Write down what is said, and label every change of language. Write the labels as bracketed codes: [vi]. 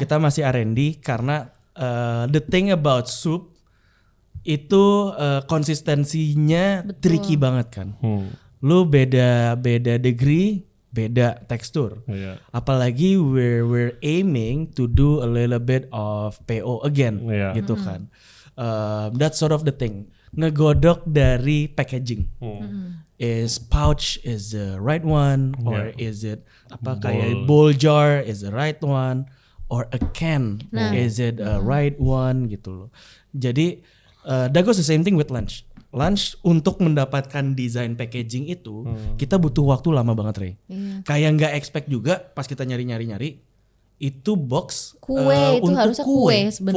[id] Kita masih R&D karena [en] the thing about soup [id] itu konsistensinya tricky banget kan. Lu beda degree, beda tekstur. Iya. Apalagi [en] we're aiming to do a little bit of PO again [id] Iya. gitu kan. [en] That's sort of the thing. [id] Ngegodok dari packaging. [en] Is pouch is the right one or is it [id] apa kayak [en] bowl jar is the right one or a can is it a right one [id] gitu loh. Jadi [en] that goes the same thing with lunch. [id] Lunch untuk mendapatkan desain packaging itu kita butuh waktu lama banget Ray. Kayak nggak expect juga pas kita nyari itu box Kue, itu untuk harusnya kue sebenarnya.